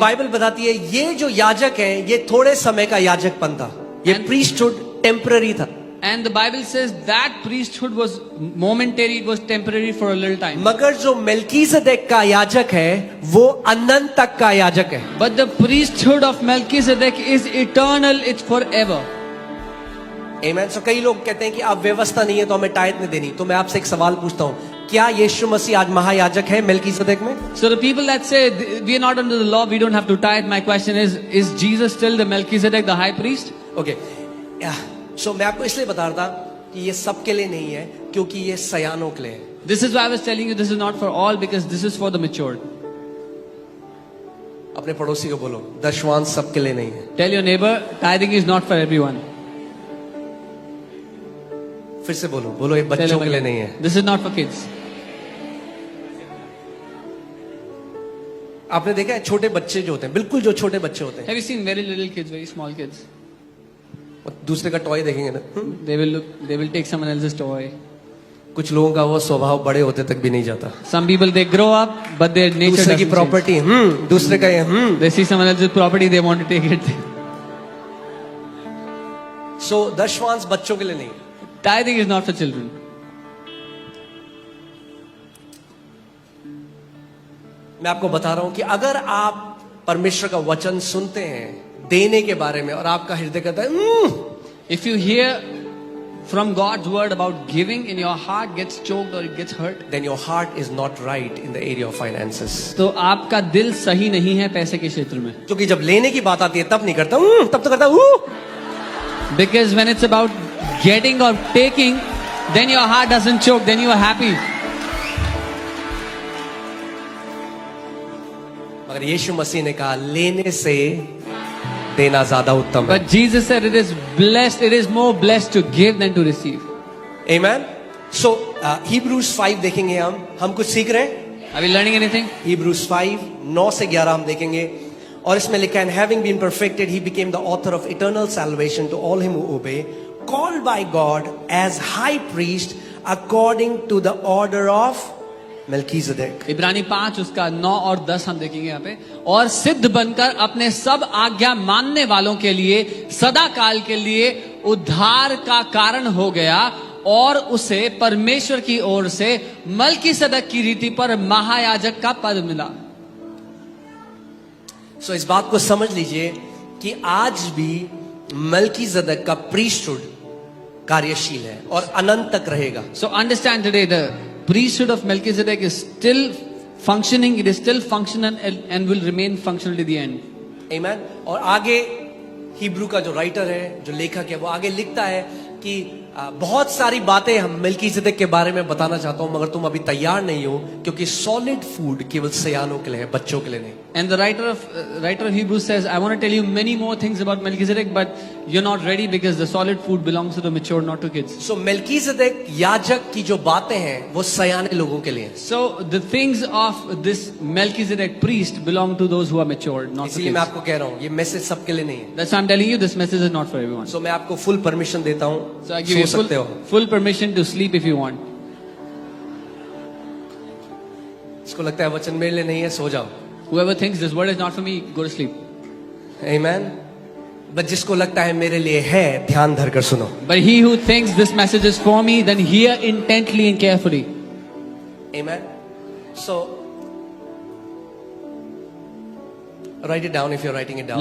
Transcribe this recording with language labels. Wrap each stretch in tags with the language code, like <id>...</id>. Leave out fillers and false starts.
<hi>Bible बताती है ये जो याजक हैं ये थोड़े समय का याजकपन था, ये</hi> <en>And-</en> <hi>प्रीस्टहुड टेम्पररी था।</hi> <en>And the Bible says that priesthood was momentary, it was temporary for a little time.</en> <hi>मगर जो मेल्कीसेदेक का याजक है वो अनंत तक का याजक है।</hi> <en>But the priesthood of Melchizedek is eternal, it's forever.</en> <hi>आमेन। सो कई लोग कहते हैं कि अब व्यवस्था नहीं है तो हमें टाइट नहीं देनी, तो मैं आपसे एक सवाल पूछता हूँ, क्या यीशु मसीह आज महायाजक है मेल्कीसेदेक में?</hi> <en>So the people that say we are not under the law, we don't have to tithe, my question is Jesus still the Melchizedek, the high priest?</en> <hi>Okay, सो मैं आपको इसलिए बता रहा था कि ये सबके लिए नहीं है, क्योंकि ये सयानों के लिए है।</hi> <en>This is why I was telling you this is not for all, because this is for the matured.</en> <hi>अपने पड़ोसी को बोलो, दशमांश सबके लिए नहीं है।</hi> <en>Tell your neighbor, tithing is not for everyone.</en> <hi>फिर से बोलो, बोलो ये</hi> <en>Tell</en> <hi>बच्चों</hi> <en>him</en> <hi>के लिए</hi> <en>again.</en> <hi>नहीं है।</hi> <en>This is not for kids.</en> <hi>आपने देखा है छोटे बच्चे जो होते हैं, बिल्कुल जो छोटे बच्चे होते हैं,</hi> <en>Have you seen very little kids, very small kids?</en> <hi>वो दूसरे का टॉय देखेंगे ना,</hi> <en>They will take someone else's toy.</en> <hi>कुछ लोगों का वो स्वभाव बड़े होते तक भी नहीं जाता।</hi> <en>Some people they grow up, but their nature</en> <hi>दूसरे की</hi> <en>doesn't change.</en> <hi>प्रॉपर्टी, दूसरे का ये,</hi> <en>They see someone else's property, they want to take it.</en> <hi>सो दशमांश बच्चों के लिए नहीं है।</hi> <en>Tithing is not for children.</en> <hi>मैं आपको बता रहा हूं कि अगर आप परमेश्वर का वचन सुनते हैं देने के बारे में और आपका हृदय कहता है</hi> <en>If you hear from God's word about giving and your heart gets choked or it gets hurt, then your heart is not right in the area of finances.</en> <hi>तो आपका दिल सही नहीं है पैसे के क्षेत्र में. क्योंकि जब लेने की बात आती है तब नहीं करता, तब तो करता</hi> <en>Because when it's about getting or taking, then your heart doesn't choke, then you are happy.</en> <hi>मगर यीशु मसीह ने कहा लेने से देना ज्यादा उत्तम है.</hi> <en>But Jesus said it is blessed, it is more blessed to give than to receive. Amen.</en> <hi>So Hebrews 5 देखेंगे हम कुछ सीख रहे हैं.</hi> <en>Are we learning anything? Hebrews 5 9</en> <hi>से 11 हम देखेंगे और इसमें लिखा है</hi> <en>having been perfected he became the author of eternal salvation to all him who obey, called by God as high priest according to the order of Melchizedek.</en> <hi>इब्रानी 5 उसका 9 और 10 हम देखेंगे यहाँ पे. और सिद्ध बनकर अपने सब आज्ञा मानने वालों के लिए सदा काल के लिए उद्धार का कारण हो गया और उसे परमेश्वर की ओर से मलकीसदक की रीति पर महायाजक का पद मिला. So इस बात को समझ लीजिए कि आज भी मलकीसदक का प्रीस्टहुड कार्यशील है और अनंत तक रहेगा.</hi> <en>So understand today the priesthood of Melchizedek is still functioning, it is still functional and will remain functional to the end. Amen.</en> <hi>और आगे हिब्रू का जो राइटर है, जो लेखक है, वो आगे लिखता है कि बहुत सारी बातें हम मेल्कीसेदेक के बारे में बताना चाहता हूं, मगर तुम अभी तैयार नहीं हो क्योंकि सॉलिड फूड केवल सयानों के लिए है, बच्चों के लिए नहीं.</hi> <en>And the writer of Hebrews says, I want to tell you many more things about Melchizedek, but you're not ready because the solid food belongs to the mature, not to kids.</en> <hi>So Melchizedek याजक की जो बातें हैं वो सयाने लोगों के लिए हैं.</hi> <en>So the things of this Melchizedek priest belong to those who are mature, not to</en> <hi>इसलिए मैं</hi> <en>kids.</en> <hi>आपको कह रहा हूँ ये मैसेज सबके लिए नहीं है.</hi> <en>That's why I'm telling you this message is not for everyone.</en> <hi>So मैं आपको फुल परमिशन देता हूँ,</hi> <en>So I give you</en> <hi>सो सकते हो.</hi> <en>full permission to sleep if you want.</en> <hi>इसको लगता है वचन मेरे लिए नहीं है, सो जाओ.</hi> <en>Whoever thinks this word is not for me, go to sleep. Amen.</en> <hi>But जिसको लगता है मेरे लिए है, ध्यान धर कर सुनो.</hi> <en>But he who thinks this message is for me, then hear intently and carefully. Amen. So write it down if you're writing it down.</en>